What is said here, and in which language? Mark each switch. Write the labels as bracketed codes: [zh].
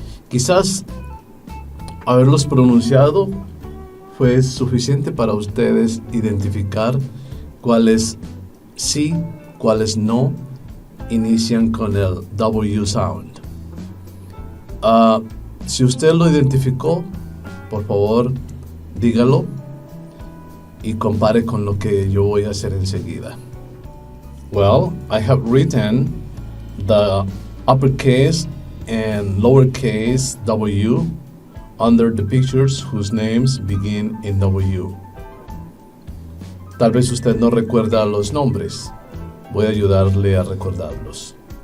[es] Quizás haberlos pronunciado fue suficiente para ustedes identificar cuáles sí, cuáles no inician con el W sound. Si usted lo identificó, por favor, dígalo y compare con lo que yo voy a hacer enseguida. [en] Well, I have written the uppercase and lowercase W under the pictures whose names begin in W. [es] Tal vez usted no recuerda los nombres. Voy a ayudarle a recordarlos.